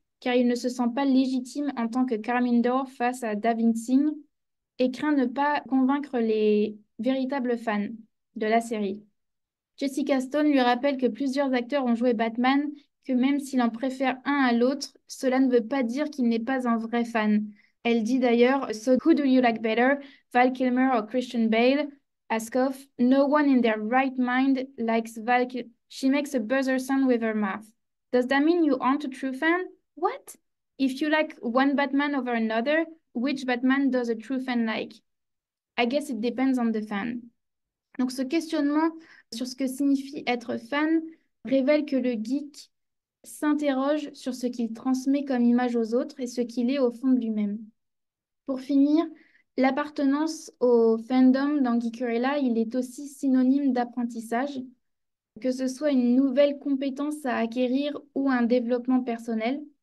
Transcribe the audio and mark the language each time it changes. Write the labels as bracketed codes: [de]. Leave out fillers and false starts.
[fr] car il ne se sent pas légitime en tant que Carmindor face à David Singh et craint ne pas convaincre les véritables fans de la série. Jessica Stone lui rappelle que plusieurs acteurs ont joué Batman, que même s'il en préfère un à l'autre, cela ne veut pas dire qu'il n'est pas un vrai fan. Elle dit d'ailleurs, [en] So who do you like better, Val Kilmer or Christian Bale? Ask off, no one in their right mind likes Val Kilmer. She makes a buzzer sound with her mouth. Does that mean you aren't a true fan? What? If you like one Batman over another, which Batman does a true fan like? I guess it depends on the fan. [fr] Donc ce questionnement sur ce que signifie être fan révèle que le geek s'interroge sur ce qu'il transmet comme image aux autres et ce qu'il est au fond de lui-même. Pour finir, l'appartenance au fandom dans Geekerella, il est aussi synonyme d'apprentissage, que ce soit une nouvelle compétence à acquérir ou un développement personnel.